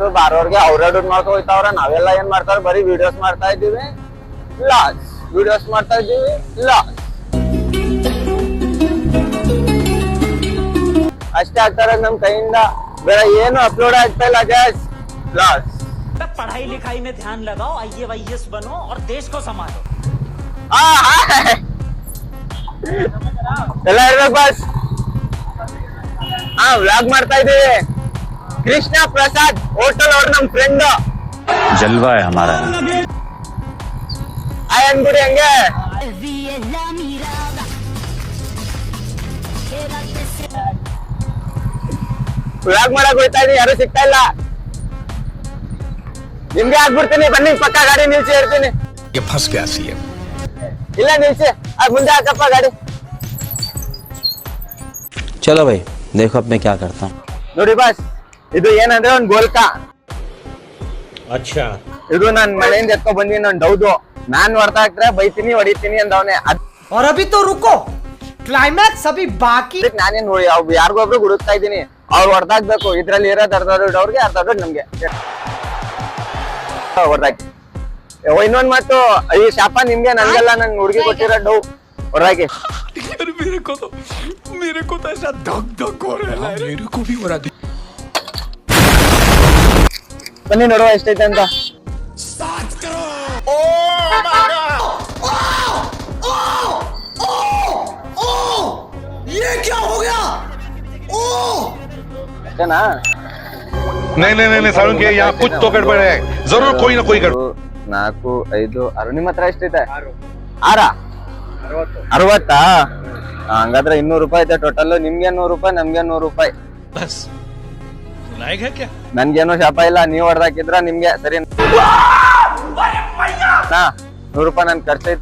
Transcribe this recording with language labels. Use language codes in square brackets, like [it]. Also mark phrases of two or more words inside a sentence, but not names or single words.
[kn] ಬಾರೋರ್ಗೆ ಅವ್ರೇ ದುಡ್ಡು ಮಾಡ್ಕೊ ಹೋಯ್ತಾವ್ರ. ನಾವೆಲ್ಲ ಏನ್ ಮಾಡ್ತಾರ, ಬರೀ ವಿಡಿಯೋಸ್ ಮಾಡ್ತಾ ಇದ್ದೀವಿ, ಲಾಸ್. ವಿಡಿಯೋಸ್ ಮಾಡ್ತಾ ಇದ್ದೀವಿ, ಲಾಸ್. ಅಷ್ಟೇ ಆಗ್ತಾರೆ ನಮ್ ಕೈಯಿಂದ. ಬೇರೆ ಏನು ಅಪ್ಲೋಡ್ ಆಗ್ತಾ ಇಲ್ಲ. ಗ್ಯಾಸ್ ಲಾಸ್. [hi] पढ़ाई लिखाई में ध्यान लगाओ, IAS बनो और देश को संभालो. [kn] ಎಲ್ಲ ಇರ್ಬೇಕು ಬಸ್. ವ್ಲಾಗ್ ಮಾಡ್ತಾ ಇದೀವಿ. ಕೃಷ್ಣ ಪ್ರಸಾದ್ ಹೋಟೆಲ್ ಅವ್ರ ನಮ್ ಫ್ರೆಂಡ್. [hi] ಜಲ್ವಾ है हमारा. [kn] ಅನ್ಬಿಡಿ ಹಂಗೆ. ವ್ಲಾಗ್ ಮಾಡಕ್ ಹೋಯ್ತಾ ಇದೀವಿ, ಯಾರು ಸಿಗ್ತಾ ಇಲ್ಲ. ನಿಮ್ಗೆ ಹಾಕ್ಬಿಡ್ತೀನಿ, ಬನ್ನಿ. ಪಕ್ಕ ಗಾಡಿ ನಿಲ್ಸಿ ಇರ್ತೀನಿ. ಇಲ್ಲ ನಿಲ್ಸಿ, ಮುಂದೆ ಹಾಕಪ್ಪ ಗಾಡಿ. [hi] चलो भाई देखो अब मैं क्या करता हूँ. [kn] ನೋಡಿ ಬಸ್, ಇದು ಏನಂದ್ರೆ ಒಂದ್ ಗೋಲ್ಕ. ಇದು ನಾನ್ ಮನೆಯಿಂದ ಎತ್ಕೊ ಬಂದಿನಿ. ನನ್ ಡೌದು, ನಾನ್ ಹೊಡ್ತಾ ಹಾಕ್ರೆ ಬೈತೀನಿ, ಹೊಡಿತೀನಿ ಅಂದವನೆ. [hi] और अभी तो रुको, क्लाइमैक्स अभी बाकी. [kn] ನಾನೇನ್ ಯಾರಿಗೊಬ್ರು ಹುಡುಕ್ತಾ ಇದ್ದೀನಿ. ಅವ್ರು ಹೊಡ್ದಾಕ್ಬೇಕು. ಇದ್ರಲ್ಲಿ ಇರೋದ್ ಅರ್ಧ ದುಡ್ಡು ಅವ್ರಿಗೆ, ಅರ್ಧ ದುಡ್ಡು ನಮ್ಗೆ. ಹೊಡ್ದಾಕಿ. ಇನ್ನೊಂದ್ ಮಾತು, ಈ ಶಾಪ ನಿಮ್ಗೆ, ನನ್ಗೆಲ್ಲ ನನ್ ಹುಡುಗಿ ಕೊಟ್ಟಿರೋ ಡೌ ಹೊರಗೆ. ಬನ್ನಿ ನೋಡುವ ಎಷ್ಟೈತೆ ಅಂತ. ಅಷ್ಟೇನಾ? [hi] नहीं सारुण के यहाँ कुछ तो गड़बड़ है. जरूर कोई ना कोई गड़बड़. 4, 5, 6. [kn] ನಿಮ್ಮ ಹತ್ರ ಎಷ್ಟೈತೆ? 6. 60. ಹಂಗಾದ್ರೆ 200 ರೂಪಾಯಿ ಐತೆ ಟೋಟಲ್. ನಿಮ್ಗೆ 100 ರೂಪಾಯಿ, ನಮ್ಗೆ 100 ರೂಪಾಯಿ. ನನ್ಗೇನು ಶಾಪ ಇಲ್ಲ. ನೀವ್ ಹೊಡೆದಾಕಿದ್ರ ನಿಮ್ಗೆ ಸರಿ. 100 ರೂಪಾಯಿ ನನ್ ಖರ್ಚಾಯ್ತು, ಅವ್ರಿಗೆ ಖರ್ಚಾಯ್ತು. ಬಾಯ್.